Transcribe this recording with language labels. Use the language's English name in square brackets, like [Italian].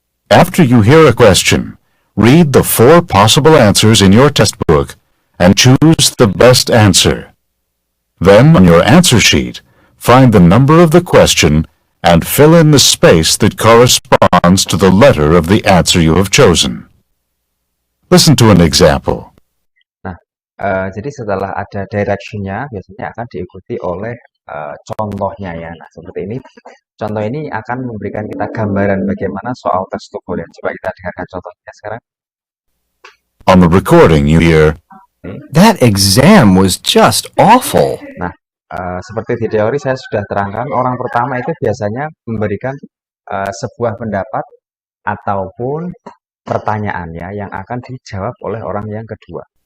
[English] After you hear a question, read the 4 possible answers in your textbook and choose the best answer. Then, on your answer sheet, find the number of the question and fill in the space that corresponds to the letter of the answer you have chosen. Listen to an example. [Indonesian] Nah, jadi setelah ada direction-nya, biasanya akan diikuti oleh contohnya ya. Nah, seperti ini. Contoh ini akan memberikan kita gambaran bagaimana soal tes TOEFL ya. Coba kita dengarkan contohnya sekarang. [English] On the recording, you hear, "That exam was just awful." [Indonesian] Nah, seperti di teori saya sudah terangkan, orang pertama itu biasanya memberikan sebuah pendapat ataupun pertanyaan ya yang akan dijawab oleh orang yang kedua.